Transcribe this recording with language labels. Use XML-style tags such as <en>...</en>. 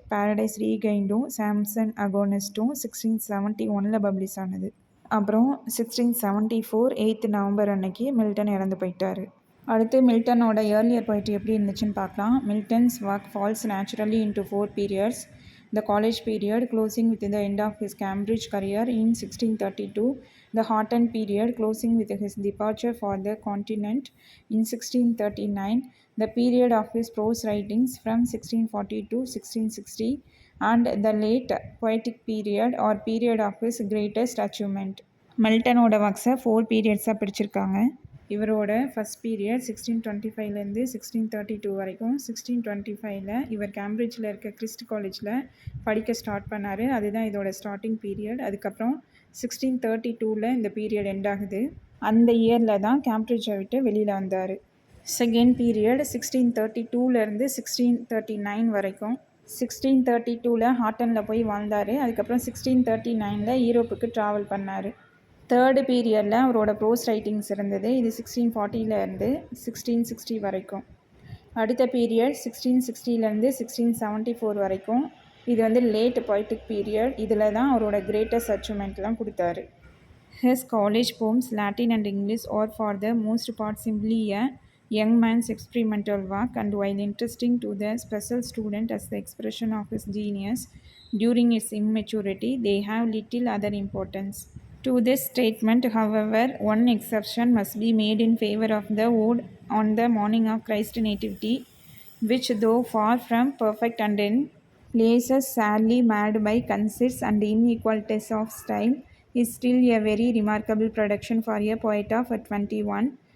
<ta>Paradise ரீகைண்டும் Samson அகோனிஸ்ட்டும் 1671 publish ஆனது. அப்புறம் 1674 8th November அன்னைக்கு மில்டன் இறந்து போயிட்டார். அடுத்து மில்டனோட ஏர்லியர் பொயிட்ரி எப்படி இருந்துச்சுன்னு பார்க்கலாம்.</ta> <en>Milton's work falls naturally into 4 periods. The college period closing with the end of his Cambridge career in 1632. The Horton period closing with his departure for the continent in 1639. The period of his prose writings from 1640 to 1660. And the late poetic period or period of his greatest achievement.</en> <ta>மில்டனோட ஒர்க்ஸை 4 periodsஆக பிரிச்சிருக்காங்க. இவரோட first period 1625 1632 வரைக்கும். 1625 இவர் கேம்பிரிட்ஜில் இருக்க Christ காலேஜில் படிக்க start பண்ணார். அதுதான் இதோட ஸ்டார்டிங் பீரியட். அதுக்கப்புறம் 1632 இந்த பீரியட் எண்ட் ஆகுது. அந்த இயரில் தான் கேம்பிரிட்ஜை விட்டு வெளியில் வந்தார். செகண்ட் பீரியட் 1632 1639 வரைக்கும். 1632 ஹார்ட்டனில் போய் வாழ்ந்தார். அதுக்கப்புறம் 1639 யூரோப்புக்கு ட்ராவல் பண்ணார். தேர்டு பீரியடில் அவரோட ப்ரோஸ் ரைட்டிங்ஸ் இருந்தது. இது 1640 1660 வரைக்கும். அடுத்த பீரியட் 1660 1674 வரைக்கும். இது லேட் பொய்டிக் பீரியட். இதில் தான் அவரோட கிரேட்டஸ்ட் அச்சீவ்மெண்ட்லாம் கொடுத்தாரு.</ta> <en>His college poems, Latin and English, are for the most part simply a young man's experimental work, and while interesting to the special student as the expression of his genius during his immaturity, they have little other importance. To this statement, however, one exception must be made in favor of the ode on the morning of Christ's nativity, which, though far from perfect and in places sadly marred by conceits and inequalities of style, is still a very remarkable production for a poet of 21.</en>